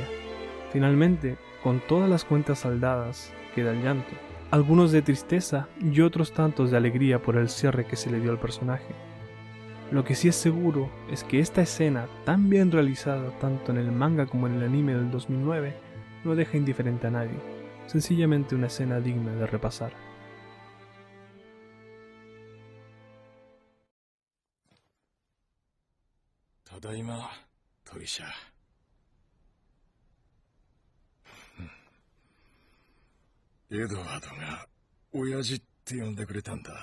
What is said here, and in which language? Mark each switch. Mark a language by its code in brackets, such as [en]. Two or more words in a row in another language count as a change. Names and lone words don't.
[es] Finalmente, con todas las cuentas saldadas, queda el llanto, algunos de tristeza y otros tantos de alegría por el cierre que se le dio al personaje. Lo que sí es seguro es que esta escena, tan bien realizada tanto en el manga como en el anime del 2009, no deja indiferente a nadie, sencillamente una escena digna de repasar. [ja] Tadaima, Torisha. エドワードが親父って呼んでくれたんだ。